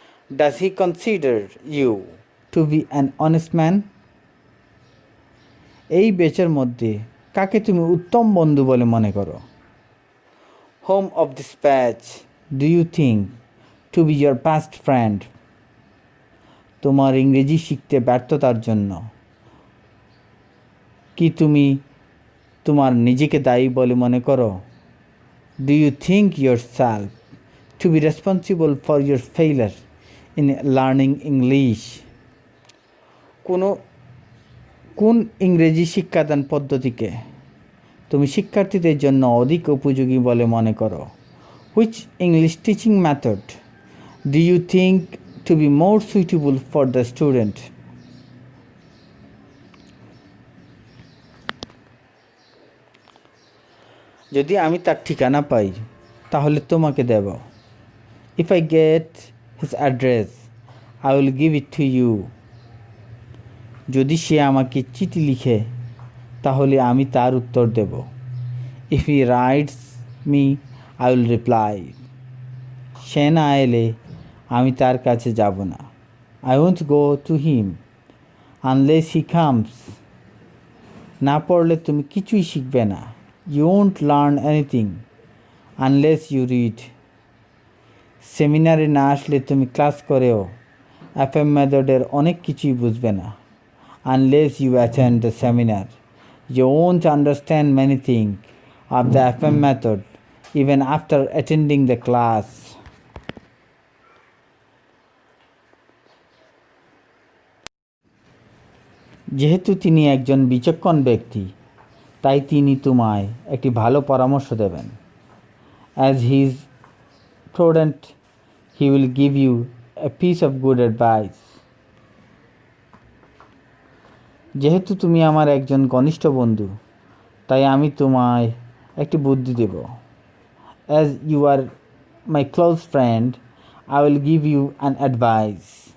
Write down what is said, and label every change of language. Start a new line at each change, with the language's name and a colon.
English: Does he consider you to be an honest man?
Bangla: এই বেচের মধ্যে কাকে তুমি উত্তম বন্ধু বলে মনে করো?
English: Whom of this batch do you think to be your best friend?
Bangla: তোমার ইংরেজি শিখতে ব্যর্থতার জন্য কি তুমি তোমার নিজেকে দায়ী বলে মনে করো?
English: Do you think yourself to be responsible for your failure in learning English?
Bangla: কোন ইংরেজি শিক্ষাদান পদ্ধতিকে তুমি শিক্ষার্থীদের জন্য অধিক উপযোগী বলে মনে করো?
English: Which English teaching method do you think to be more suitable for the student?
Bangla: যদি আমি তার ঠিকানা পাই তাহলে তোমাকে দেব।
English: If I get his address, I will give it to you.
Bangla: যদি সে আমাকে চিঠি লিখে তাহলে আমি তার উত্তর দেব।
English: If he writes me, I will reply.
Bangla: সে না এলে আমি তার কাছে যাব না।
English: I won't go to him unless he comes.
Bangla: না পড়লে তুমি কিছুই শিখবে না।
English: You won't learn anything unless you read.
Bangla: সেমিনারে না আসলে তুমি ক্লাস করেও FM মেথডের অনেক কিছুই বুঝবে না।
English: Unless you attend the seminar, you won't understand many things of the FM method even after attending the class.
Bangla: যেহেতু তিনি একজন বিচক্ষণ ব্যক্তি, তাই তিনি তোমায় একটি ভালো পরামর্শ দেবেন।
English: As he is prudent, he will give you a piece of good advice.
Bangla: যেহেতু তুমি আমার একজন ঘনিষ্ঠ বন্ধু, তাই আমি তোমায় একটি বুদ্ধি দেব।
English: As you are my close friend, I will give you an advice.